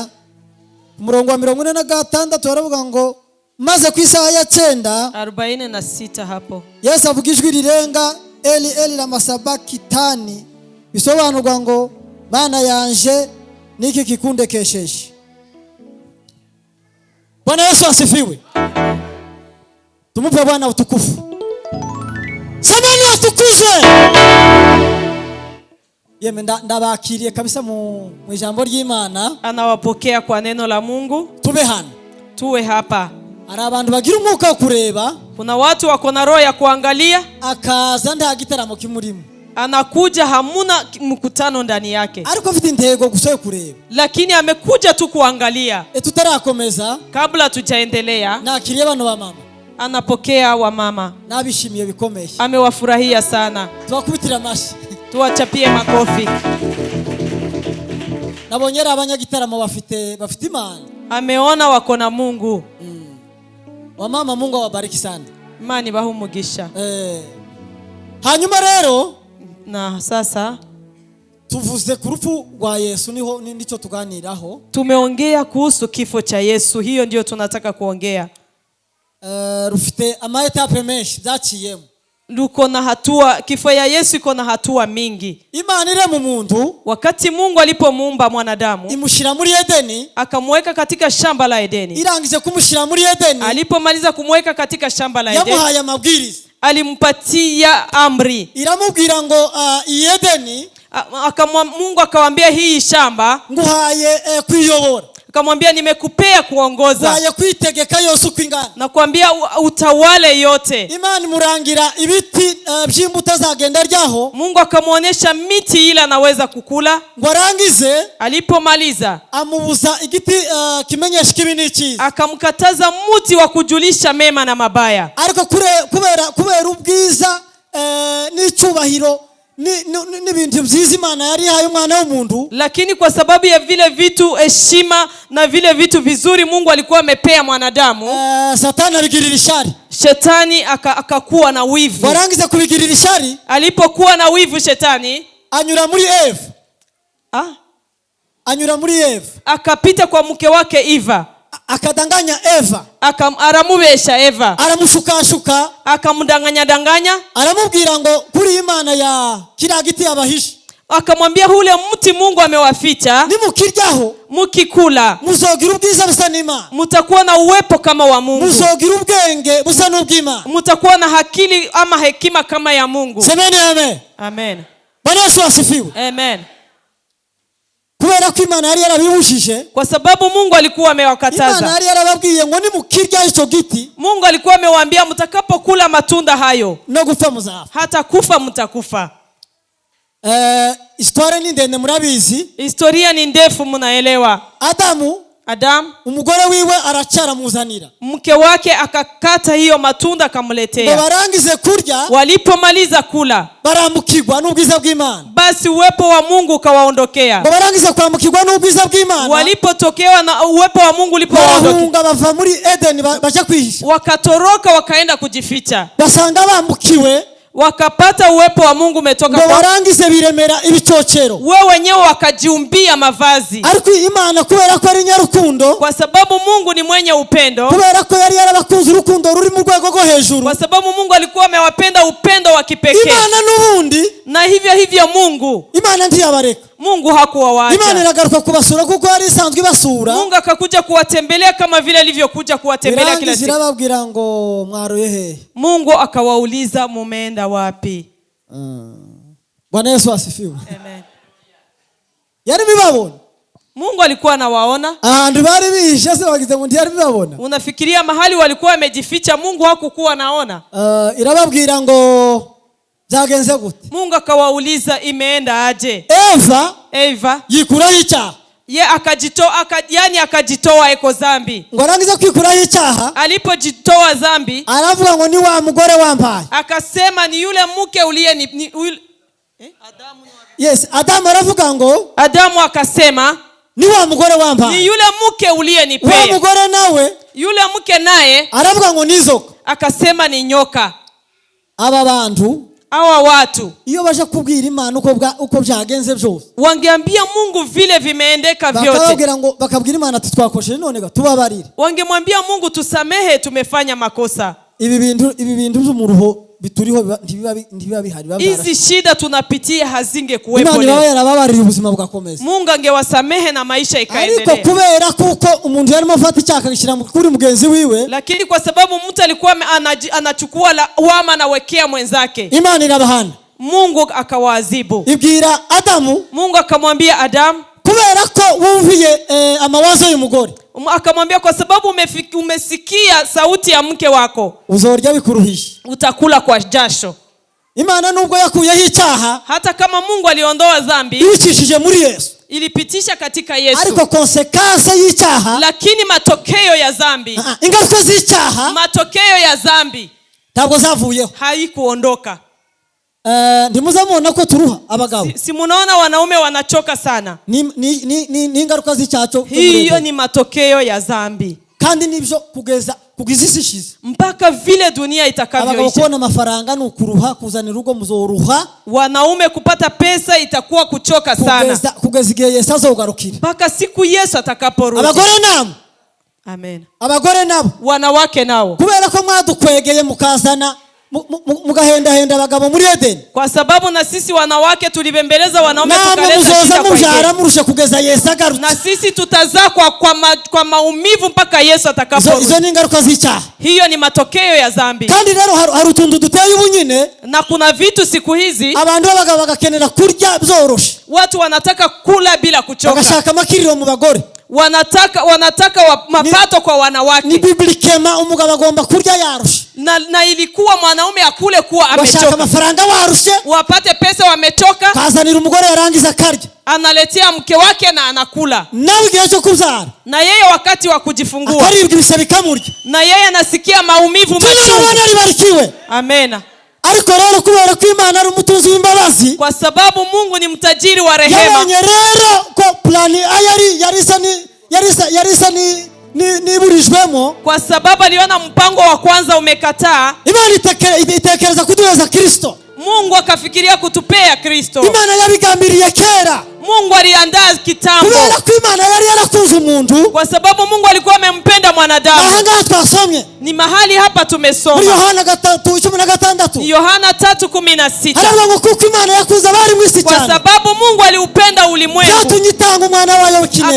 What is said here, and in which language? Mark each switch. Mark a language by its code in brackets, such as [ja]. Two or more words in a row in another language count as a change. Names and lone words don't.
[rn] Umurongo wa 46 haravuga ngo maze ku isaha ya 9 [sw] 46 hapo [rn] Yesu avuga ijwi rirenga, [arc] Eli Eli lama sabakitani, [rn] bisobanurwa ngo Bana yanje niki kikundekesheje. [sw] Bwana Yesu asifiwe. Tumupe Bwana utukufu. Semeni utukufu. [rn] Yeme ndabakiriye kabisa mu ijambo ry'Imana. [sw] Anawapokea kwa neno la Mungu. [rn] Tube hano. [sw] Tuwe hapa. [rn] Ari abantu bagira umwuka wo kureba. [sw] Kuna watu wako na roho ya kuangalia. [rn] Akaza nta gitaramo kimurimo. [sw] Anakuja hamuna mkutano ndani yake. [rn] Ariko afite intego gusa yo kureba. [sw] Lakini amekuja tu kuangalia. [rn] Tutarakomeza. [sw] Kabla tujaendelea. [rn] Nakiriye bano ba mama. [sw] Anapokea wa mama. [rn] Nabishimiye bikomeye. [sw] Amewafurahia sana. [rn] Tubakubitira amashi. [sw] Tuwachapie makofi. [rn] Nabonye ari abanyagitaramo bafite Imana. [sw] Ameona wako na Mungu. Wa mama, Mungu awabariki sana. [rn] Imani bahumugisha. Hanyuma rero [sw] na sasa [rn] tuvuze ku rupfu rwa Yesu, nico tuganiraho. [sw] Tumeongea kuhusu kifo cha Yesu, hiyo ndio tunataka kuongea. [rn] Rufite amaetape menshi byaciyemo. [sw] Luko na hatua, kifo ya Yesu iko na hatua mingi. [rn] Imana ire mu muntu, [sw] wakati Mungu alipomuumba mwanadamu, [rn] imushira muri Edeni, [sw] akamweka katika shamba la Edeni. [rn] Irangije kumushira muri Edeni, [sw] alipomaliza kumweka katika shamba la Edeni, [rn] yamuhaye amabwiriza, [sw] alimpatia amri. [rn] Iramubwira ngo Edeni, [sw] Mungu akamwambia hii shamba [rn] nguhaye kwiyobora. [sw] Akamwambia nimekupea kuongoza. [rn] Nguhaye kwitegeka yose uko ingana. [sw] Na kuambia utawale yote. [rn] Imana murangira ibiti by'imbuto zagenda ryaho. [sw] Mungu akamuonesha miti ile anaweza kukula. [rn] Ngwarangize, [sw] alipomaliza [rn] amubuza igiti kimenyesha kibi n'icyiza. [sw] Akamkataza muti wa kujulisha mema na mabaya. [rn] Ariko kubera ubwiza n'icyubahiro n'ibintu byiza Imana yari yahaye umwana w'umuntu, [sw] lakini kwa sababu ya vile vitu heshima na vile vitu vizuri Mungu alikuwa amepea mwanadamu, [rn] Satani abigirira ishari. [sw] Shetani akakuwa na wivu. [rn] Warangiza kubigirira ishari, [sw] alipokuwa na wivu Shetani [rn] anyura muri Eva. [sw] Akapita kwa mke wake Eva. Akadanganya Eva. [rn] Aramubesha Eva. Aramushukashuka. [sw] Akamdanganya. [rn] Aramubwira ngo kuri Imana ya kiriya giti yabahishe. [sw] akamwambia ule mti Mungu amewaficha, [rn] nimukiryaho [sw] mukikula [rn] muzogira ubwiza busa n'Imana, [sw] mutakuwa na uwepo kama wa Mungu, [rn] muzogira ubwenge busa n'ubw'Imana, [sw] mutakuwa na akili ama hekima kama ya Mungu. Semeni amen. Amen. Bwana Yesu asifiwe. Amen. [rn] Kubera ko Imana yari yarabibujije, [sw] kwa sababu Mungu alikuwa [rn] Imana [sw] amewakataza. [rn] yari yarababwiye ngo nimukirya icyo giti [sw] Mungu alikuwa amewaambia mtakapokula matunda hayo [rn] no gupfa muzafa. [sw] hata kufa mtakufa. [rn] Histoire ni ndende murabizi. [sw] Historia ni ndefu, mnaelewa. [rn] Adam umugore wiwe aracara muzanira, [sw] mke wake akakata hiyo matunda akamletea. [rn] Barangize kurya, [sw] walipomaliza kula [rn] barambukirwa n'ubwiza bw'Imana, [sw] basi uwepo wa Mungu ukawaondokea. [rn] Barangize kwambukirwa n'ubwiza bw'Imana, [sw] walipotokewa na uwepo wa Mungu ulipowaondokea, [rn] bava muri Eden baje kwihisha, [sw] wakatoroka wakaenda kujificha, [rn] basanga bambukiwe, [sw] wakapata uwepo wa Mungu umetoka [rn] kwa barangize biremera ibicocero, [sw] wewe wenyewe wakajiumbia mavazi. [rn] Ariko Imana kubera ko ari nyarukundo, [sw] kwa sababu Mungu ni mwenye upendo, [rn] kubera ko yari yarabakunze urukundo ruri mu rwego rwo hejuru, [sw] kwa sababu Mungu alikuwa amewapenda upendo wa kipekee. [rn] Imana n'ubundi, [sw] na hivyo Mungu, [rn] Imana ntiyabareka. [sw] Mungu hakuwaacha. [rn] Imana iragaruka kubasura kuko yari isanzwe ibasura. [sw] Mungu akakuja kuwatembelea kama vile alivyokuja kuwatembelea kila siku. [rn] Irababwira ngo mwaroye he? [sw] Mungu akawauliza mumeenda wapi? Bwana Yesu asifiwe. Amen. [rn] Yari bibabona. [sw] Mungu alikuwa anawaona. [rn] Abantu bari bihishe se bagize ngo yari bibabona. [sw] Unafikiria mahali walikuwa wamejificha Mungu hakukuwa naona? [rn] Irababwira ngo byagenze gute? [sw] Mungu akawauliza imeenda aje? [rn] Eva yikuraho icyaha. [sw] Ye akajitoa eko zambi. [rn] Ngo arangiza kwikuraho icyaha, [sw] alipojitoa zambi, [rn] aravuga ngo ni wa mugore wambaye. [sw] Akasema ni yule mke uliye [rn] Adamu. Yes, Adamu aravuga ngo, [sw] Adamu akasema [rn] ni wa mugore wambaye, [sw] ni yule mke uliyenipea. [rn] Wa mugore nawe, [sw] yule mke naye [rn] aravuga ngo nizoka, [sw] akasema ni nyoka. [rn] Aba bantu, [sw] hawa watu [rn] iyo baje kubwira Imana uko byagenze byose, [sw] wangeambia Mungu vile vimeendeka vyote, [rn] bakabwira Imana ati twakosheje none tubabarire. [sw] Wangemwambia Mungu tusamehe, tumefanya makosa. [rn] Ibi bintu by'umuruho bituriho ntibiba bihari. [sw] Hizi shida tunapitia hazinge kuwepo leo. [rn] Imana yarababarira ubuzima bugakomeza. [sw] Mungu angewasamehe na maisha ikaendelea. [rn] Ariko kubera kuko umuntu yarimo afata icyaka gishira kuri mugenzi wiwe, [sw] lakini kwa sababu mtu alikuwa anachukua lawama na wekea mwenzake, Imana [rn] irabahana. [sw] Mungu akawaadhibu. [rn] Ibwira Adamu, [sw] Mungu akamwambia Adamu, [rn] kubera ko wumviye amawazo y'umugore, [sw] akamwambia kwa sababu umesikia sauti ya mke wako, [rn] uzorya bikuruhisha, [sw] utakula kwa jasho. [rn] Imana nubwo yakuyeho icyaha, [sw] hata kama Mungu aliondoa dhambi, [rn] ibicishije muri Yesu, [sw] ilipitisha katika Yesu, [rn] ariko konsekanse y'icyaha, [sw] lakini matokeo ya dhambi, [rn] ingaruka z'icyaha, [sw] matokeo ya dhambi [rn] ntabwo zavuyeho, [sw] haikuondoka. [rn] Ndimuzamona ko turuha abagabo. [sw] Si munaona wanaume wanachoka sana. [rn] Ni ingaruka z'icyaha. [sw] Hiyo ni matokeo ya dhambi. [rn] Kandi nibyo kugeza ishize. [sw] Mpaka vile dunia itakavyoisha. [rn] Abagabo kubona amafaranga nukuruha, kuzana urugo muzoruha. [sw] Wanaume kupata pesa itakuwa kuchoka sana. [rn] Kugeza igihe Yesu azogarukira. [sw] Mpaka siku Yesu atakaporudi. [rn] Abagore nabo. Amen. Abagore nabo. [sw] Wanawake nao. [rn] Kubera ko mwadukwegeye mukazana mugahenda abagabo muri Eden, [sw] kwa sababu na sisi wanawake tulibembeleza wanaume tukaleta shida kwa Yesu, [rn] murusha kugeza Yesu agarutse, [sw] na sisi tutazaa kwa maumivu mpaka Yesu atakaporudi. [rn] Izo ni ingaruka z'icyaha. [sw] Hiyo ni matokeo ya dhambi. [rn] Kandi rero hari utuntu duteye ubunyine, [sw] na kuna vitu siku hizi [rn] abantu b'abagabo bagakenera kurya byoroshe, [sw] watu wanataka kula bila kuchoka, [rn] bagashaka makiriro mu bagore, [sw] wanataka mapato kwa wanawake. [rn] Ni biblikema umugabo agomba kurya yarushe, [sw] na ilikuwa mwanaume akule kuwa amechoka, [rn] washaka mafaranga warushe, [sw] wapate pesa wamechoka, [rn] kazanira umugore yarangiza karya, [sw] analetea mke wake na anakula, [rn] nawe igihe cyo kubyara, [sw] na yeye wakati wa kujifungua [rn] akaribwa ibise bikamurya, [sw] na yeye anasikia maumivu machungu. Amena. [rn] Ariko rero kubera ko Imana ari umutunzi w'imbabazi, [sw] kwa sababu Mungu ni mtajiri wa rehema, [rn] yabonye rero ko plani yarisa niburijwemo, [sw] kwa sababu aliona mpango wa kwanza umekataa, [rn] Imana itekereza kuduheza Kristo. [sw] Mungu akafikiria kutupea Kristo. [rn] Imana yabigambiriye kera. [sw] Mungu aliandaa kitambo, [rn] kubera ko Imana yari yarakunze umuntu. [sw] kwa sababu Mungu alikuwa amempenda mwanadamu. [rn] Aha twasomye [sw] Ni mahali hapa [rn] muri [sw] tumesoma Yohana 3:16. Yohana 3:16, [rn] Haravuga ngo kuko Imana yakunze abari mu isi [sw] kwa [rn] cyane [sw] sababu Mungu aliupenda ulimwengu [rn] byatumye itanga umwana wayo w'ikinege